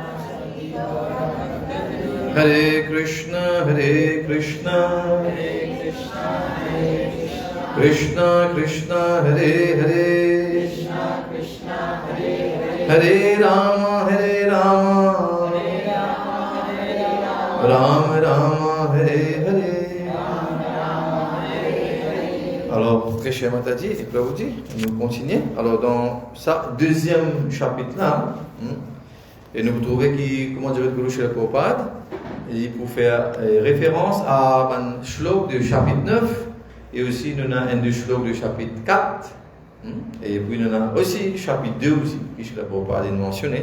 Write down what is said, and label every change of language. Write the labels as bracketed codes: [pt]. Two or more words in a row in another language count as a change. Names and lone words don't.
[sa] Hare Krishna Krishna Krishna Krishna Hare Hare Hare Rama Rama Rama Hare Hare. [fr] Alors, très cher Mataji et Prabhuji, nous continuons. Alors, dans ça, deuxième chapitre là, et nous trouvons comment dire le Guru Srila Prabhupada, pour faire référence à un shlok du chapitre 9 et aussi nous avons un shlok du chapitre 4 et puis nous avons aussi chapitre 2 aussi que je ne peux pas mentionner.